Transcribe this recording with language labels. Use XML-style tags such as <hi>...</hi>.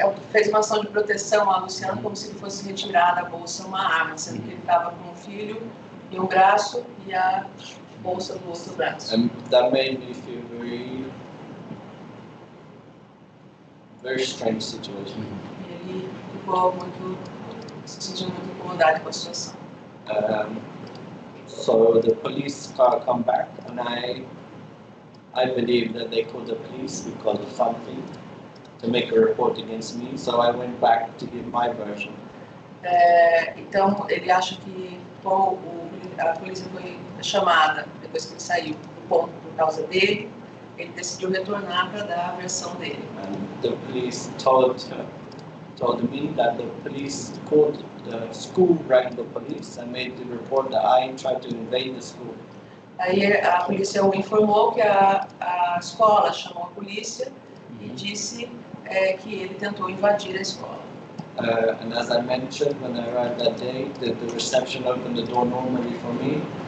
<pt>fez uma ação de proteção a Luciana como se ele fosse retirar da bolsa uma arma, sendo que ele estava com um filho em um braço e a bolsa do outro braço.</pt> <en>And that made me feel very strange situation.</en> <pt>E ele ficou se sentiu muito incomodado com a situação.</pt> <en>So the police car come back, and I believe that they called the police because of something to make a report against me. So I went back to give my version.</en> <pt>Então ele acha que a polícia foi chamada depois que ele saiu ponto por causa dele, ele decidiu retornar para dar a versão dele.</pt> <en>And the police told me that the police called the school, rang the police and made the report that I tried to invade the school.</en> <pt>Aí a polícia o informou que a escola chamou a polícia e disse que ele tentou invadir a escola.</pt> <en>And as I mentioned, when I arrived that day, the reception opened the door normally for me.</en>